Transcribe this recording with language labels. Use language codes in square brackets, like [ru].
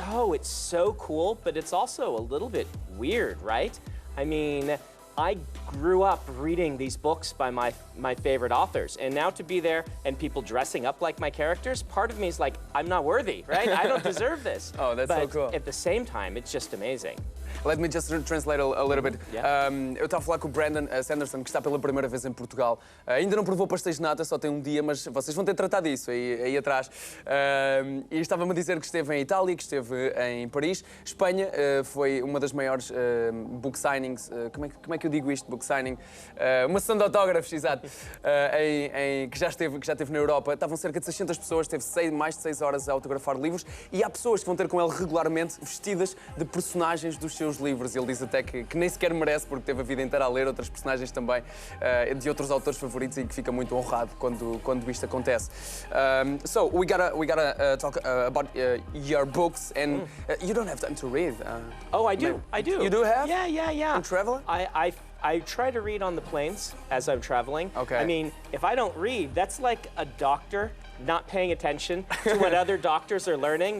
[en] Oh, it's so cool, but it's also a little bit weird, right? I mean, I grew up reading these books by my favorite authors, and now to be there and people dressing up like my characters, part of me is like, I'm not worthy, right? I don't deserve this. Oh, that's so but cool. At the same time, it's just amazing. Let me just translate a little bit. Yeah. [pt] Eu estava a falar com o Brandon Sanderson, que está pela primeira vez em Portugal. Ainda não provou pastéis de nata, só tem um dia, mas vocês vão ter de tratar disso aí atrás. E estava-me a dizer que esteve em Itália, que esteve em Paris. Espanha foi uma das maiores book signings. Como é que eu digo isto? Book signing. Uma sessão de autógrafos, exato. Que já esteve na Europa. Estavam cerca de 600 pessoas, teve mais de 6 horas a autografar livros. E há pessoas que vão ter com ele regularmente vestidas de personagens dos seus livros. Ele diz até que nem sequer merece, porque teve a vida inteira a ler outras personagens também de outros autores favoritos e que fica muito honrado quando isto acontece. [en] So we gotta talk about your books, and you don't have time to read. Oh, I do. I do. You do have? Yeah. And travel? I try to read on the planes as I'm traveling. Okay. I mean, if I don't read, that's like a doctor not paying attention to what other doctors are learning.